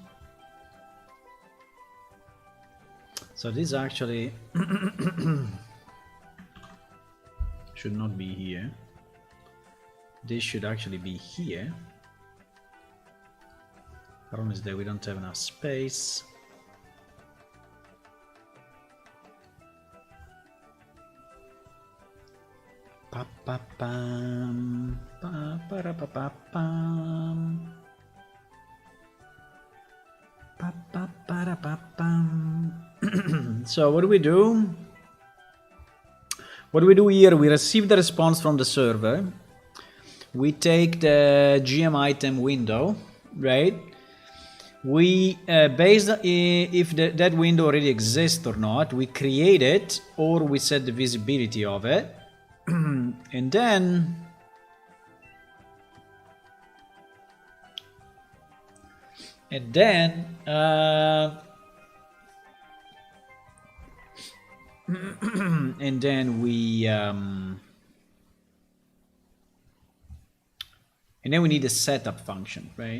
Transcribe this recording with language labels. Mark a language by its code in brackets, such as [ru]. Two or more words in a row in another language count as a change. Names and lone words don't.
[en] So this actually should not be here. This should actually be here. Problem is that we don't have enough space. Pa pa pam, pa para pa pa pam. Pa pa para pa pam. So what do we do? What do we do here? We receive the response from the server. We take the GM item window, right? We based if that window already exists or not, we create it or we set the visibility of it, and then and then we need a setup function, right?